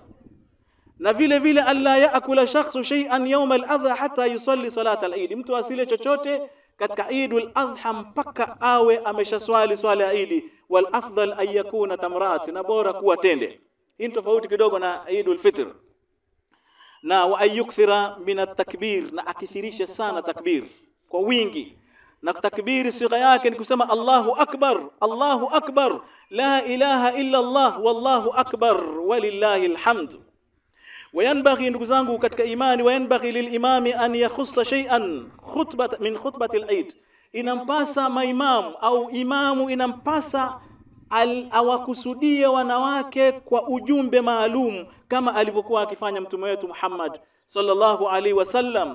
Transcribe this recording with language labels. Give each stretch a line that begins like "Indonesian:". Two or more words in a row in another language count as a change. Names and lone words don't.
Swahili: Na vile vile
Arabic: ألا يأكل شخص شيئا يوم الأضحى حتى يصلي صلاة العيد,
Swahili: mtu asile chochote katika Eidul Adha mpaka awe ameshaswali swala ya Eid.
Arabic: والأفضل أن تكون تمرة,
Swahili: na bora kuwa tende. Hii tofauti kidogo na Eidul Fitr.
Arabic: وأن يكثر من التكبير,
Swahili: na akithirisha sana takbir kwa wingi. Na takbiri sigha yake ni kusema
Arabic: الله أكبر، الله أكبر، لا إله إلا الله، والله أكبر، ولله الحمد.
Swahili: Wayanbaghi, ndugu zangu katika imani,
Arabic: وينبغي للإمام أن يخص شيئا من خطبة العيد,
Swahili: inampasa maimamu au imamu inampasa awakusudie wanawake kwa ujumbe maalum kama alivyokuwa akifanya mtume wetu Muhammad
Arabic: صلى الله عليه وسلم.